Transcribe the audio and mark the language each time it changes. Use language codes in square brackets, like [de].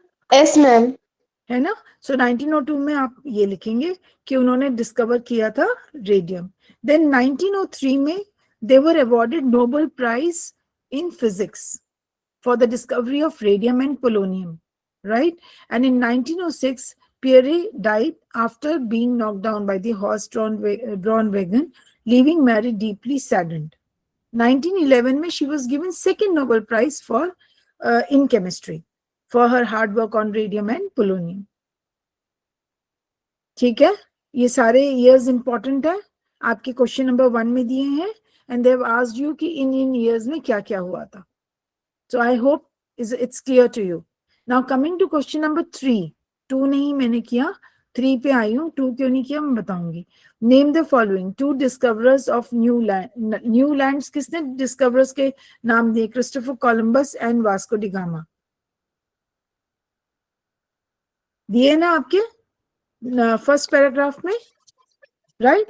[en] Yes, ma'am. [hi] है ना? सो 1902 में आप ये लिखेंगे कि उन्होंने डिस्कवर किया था रेडियम. [en] Then 1903 में they were awarded Nobel prize in physics for the discovery of radium and polonium, right? And in 1906 Pierre died after being knocked down by the horse-drawn wagon, leaving Marie deeply saddened. 1911 में she was given second Nobel Prize for in chemistry for her hard work on radium and polonium. [hi] ठीक है, ये सारे years important है, आपके question number 1 में दिए हैं, [en] and they have asked you [hi] कि इन years में क्या क्या हुआ था. [en] So I hope it's clear to you. Now coming to question number 3. [hi] 2 नहीं मैंने किया, 3 पे आई हूँ. 2 क्यों नहीं किया मैं बताऊंगी. [en] Name the following 2 discoverers of new land. [hi] New lands किसने डिस्कवरर्स के नाम दिए? [en] Christopher Columbus and Vasco da Gama. [hi] दिए ना आपके फर्स्ट पैराग्राफ में, राइट?